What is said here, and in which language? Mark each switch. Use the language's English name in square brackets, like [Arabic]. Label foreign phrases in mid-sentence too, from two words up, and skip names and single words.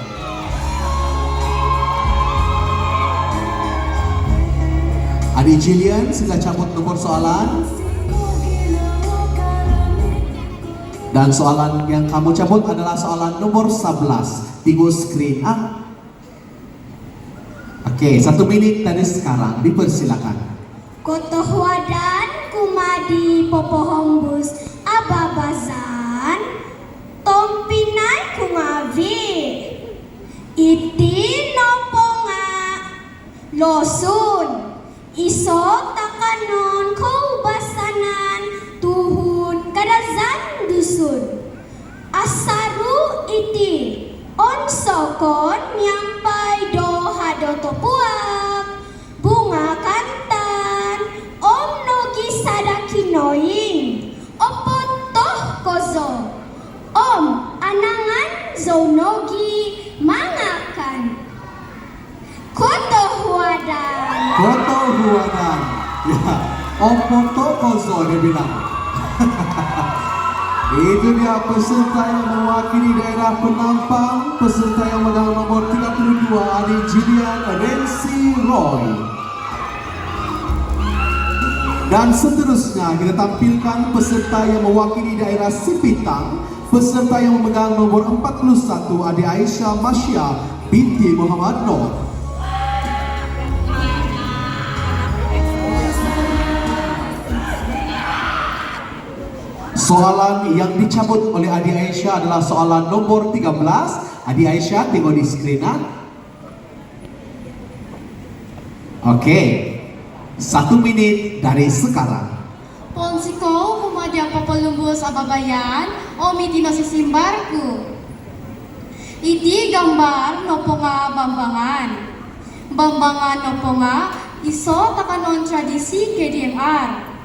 [Malay] Adik Jillian, sila cabut nomor soalan. Dan soalan yang kamu cabut adalah soalan nomor 11. Tengok screen A. Oke, 1 minit dari sekarang, dipersilakan. [Central Dusun] Kotoh wadan kumadi popohombus ababazan tompinai kungavi iti noponga losun iso takanon kaubasanan tuhun kadazan dusun asaru iti onsokon nyampai dohado topuak [Malay] bunga kantan [Central Dusun] om nogi sadakinoin opotoh kozo om anangan zonogi mangakan koto huadan [Malay] Ya, [Central Dusun] opoto kozo [Malay] dia bilang. Itu dia peserta yang mewakili daerah Penampang, peserta yang menang nomor 32, Adik Jillian Rensi Roy. Dan seterusnya kita tampilkan peserta yang mewakili daerah Sipitang, peserta yang memegang nomor 41, Adik Aisyah Masya binti Muhammad Nur. Soalan yang dicabut oleh Adik Aisyah adalah soalan nomor 13. Adik Aisyah, tengok di screen. Oke, 1 minit dari sekarang. [Central Dusun] Ponsiko kumadi popolumbus ababayan omi tino sisimbarku iti gambar noponga bambangan noponga iso takanon tradisi KDMR